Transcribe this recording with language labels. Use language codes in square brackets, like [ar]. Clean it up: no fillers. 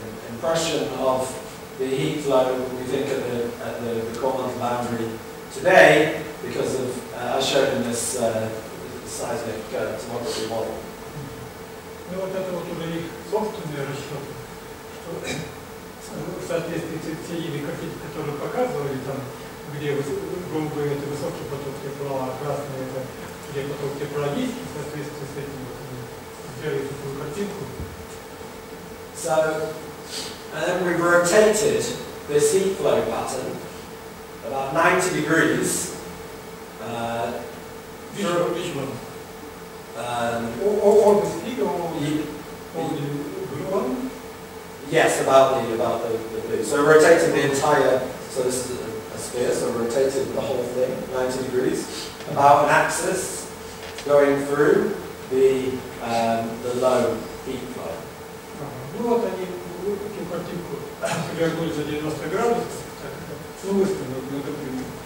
[en] impression of the heat flow we think at the core-mantle boundary today, because of, as shown in this seismic tomography model. [ru] Ну вот это вот уже их собственные расчеты, что в соответствии с теми картинками, которые показывали, там, где голубые это высокий поток тепла, а красный это где поток тепла низкий, в соответствии с этим вот сделали такую картинку. [en] So, and then we've rotated this heat flow pattern about 90 degrees. Which one? All the speed or the blue one? Yes, about the blue. So rotating the entire, so this is a sphere, so rotated the whole thing 90 degrees about an axis going through the low heat flow. [ru] Ну вот они эту картинку повернули за 90 градусов, ну выставили на напрямую.